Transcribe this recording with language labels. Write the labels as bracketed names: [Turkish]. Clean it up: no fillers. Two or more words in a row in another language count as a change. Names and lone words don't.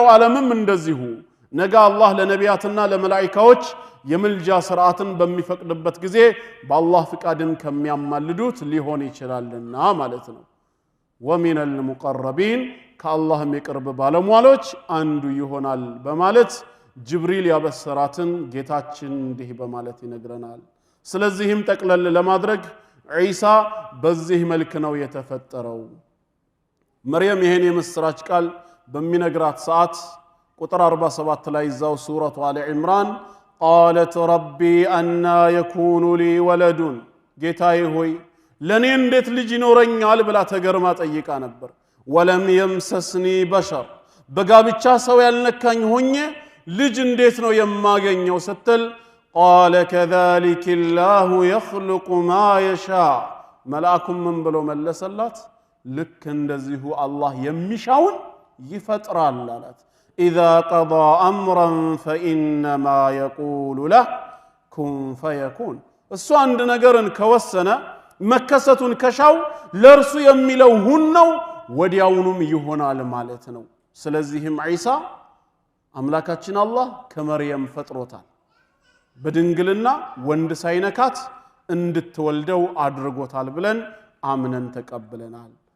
[Amharic] ዓለምም እንደዚሁ ነገ አላህ ለነቢያትና ለመላእክቶች የምልጃ ሥርዓትን በሚፈቅድበት ጊዜ በአላህ ፍቃድም ከሚያማልዱት ሊሆን ይችላልና ማለት ነው [Arabic] ومن المقربين [Amharic] ከአላህም የቅርብ ባለሟሎች አንዱ ይሆናል በማለት ጅብሪል ያበሰራትን ጌታችን እንዲህ በማለት ይነግረናል ስለዚህም ጠቅለል ለማድረግ ዒሳ በዚህ መልክ ነው የተፈጠረው መርየም ይሄን የምስራች ቃል በሚነግራት ሰዓት ቁጥር 47 ላይ ዛው ሱረቱ አሊ ኢምራን [Arabic] قالت ربي أن يكون لي ولد [Amharic] ጌታዬ ሆይ ለኔ እንዴት ልጅ ይኖረኛል ብላ ተገርማ ጠይቃ ነበር [Arabic] ولم يمسسني بشر [Amharic] በጋብቻ ሰው ያልነካኝ ሆኜ ልጅ እንዴት ነው የማገኘው ስትል [Arabic] قال كذلك الله يخلق ما يشاء [Amharic] መልአኩም ምን ብሎ መለሰላት ልክ እንደዚሁ አላህ የሚሻውን ይፈጥራል አላት [Arabic] إذا قضى أمرا فإنما يقول له كن فيكون [Amharic] እሱ አንድ ነገርን ከወሰነ መከሰቱን ከሻው ለርሱ የሚለው ሁን ነው ወዲያውኑም ይሆናል ማለት ነው ስለዚህም ዒሳ አምላካችን አላህ ከመርየም ፈጥሮታል በድንግልና ወንድ ሳይነካት እንድትወልደው አድርጎታል ብለን አምነን ተቀብለናል